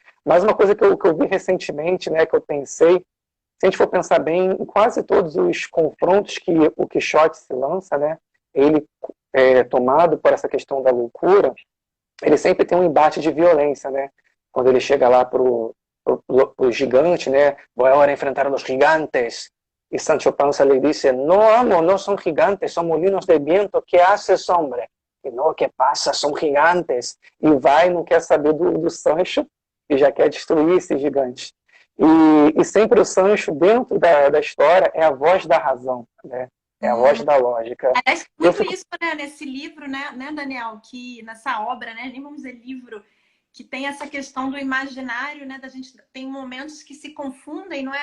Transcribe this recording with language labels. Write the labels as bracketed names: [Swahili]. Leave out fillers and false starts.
[Portuguese] Mas uma coisa que eu vi recentemente, né, que eu pensei, se a gente for pensar bem, em quase todos os confrontos que o Quixote se lança, né, ele tomado por essa questão da loucura, ele sempre tem um embate de violência, né? Quando ele chega lá pro gigante, né? [Spanish] Voy ahora a enfrentar a los gigantes. E Sancho Panza le dice, no amo, no son gigantes, son molinos de viento, ¿qué haces, hombre? [Portuguese] E não, que passa, são gigantes. E vai, não quer saber do Sancho, e já quer destruir esses gigantes. E sempre o Sancho, dentro da história, é a voz da razão, né? É a voz da lógica. Aliás, muito isso, né, nesse livro, né, Daniel, que nessa obra, né, nem vamos dizer livro, que tem essa questão do imaginário, né, da gente tem momentos que se confundem, não é?